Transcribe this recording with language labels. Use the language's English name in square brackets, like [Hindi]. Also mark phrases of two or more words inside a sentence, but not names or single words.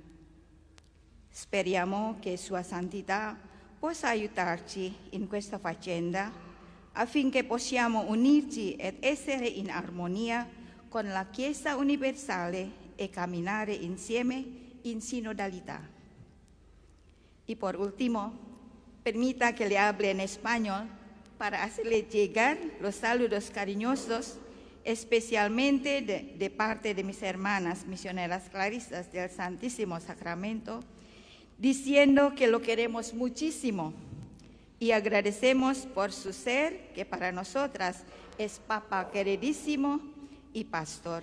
[Italian] Speriamo che Sua Santità possa aiutarci in questa faccenda affinché possiamo unirci ed essere in armonia con la Chiesa universale e camminare insieme in sinodalità. [Spanish] Y por último, permita que le hable en español para hacerle llegar los saludos cariñosos, especialmente de parte de mis hermanas misioneras clarisas del Santísimo Sacramento, diciendo que lo queremos muchísimo y agradecemos por su ser, que para nosotras es Papa queridísimo y pastor.